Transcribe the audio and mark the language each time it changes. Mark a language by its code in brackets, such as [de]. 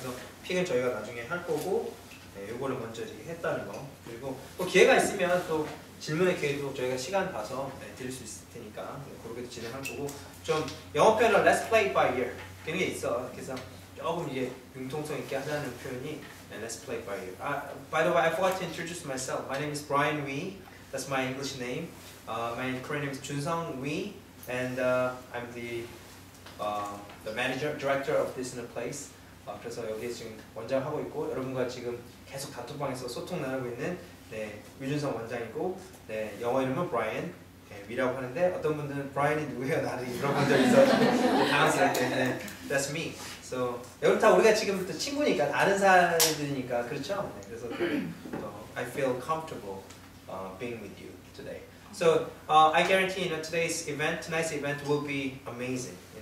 [ko] 그래서 픽은 저희가 나중에 할 거고, 요거를 먼저 이렇게 했다는 거. 그리고 또 기회가 있으면 또 질문의 기회도 저희가 시간 봐서 드릴 수 있을 테니까 그렇게 진행할 거고, 좀 영어 표현은 [en] Let's play by ear [ko] 그런 게 있어. 그래서 조금 이게 융통성 있게 하자는 표현이 [en] Let's play by ear. By the way, I forgot to introduce myself. My name is Brian Wee. That's my English name. My Korean name is Junsung Wee, and I'm the manager, director of this in a place. [ko] 그래서 여기에 지금 원장 하고 있고 여러분과 지금 계속 단톡방에서 소통 나누고 있는 유준성 원장이고, 영어 이름은 Brian 위라고 하는데 어떤 분들은 브라이언이 누구예요? 나를 이런 분들이 있어서 당황스럽게 [en] That's me. So [ko] 여러분 다 우리가 지금부터 친구니까 아는 사람들이니까 그렇죠? 그래서 [en] I feel comfortable being with you today. So I guarantee tonight's event will be amazing.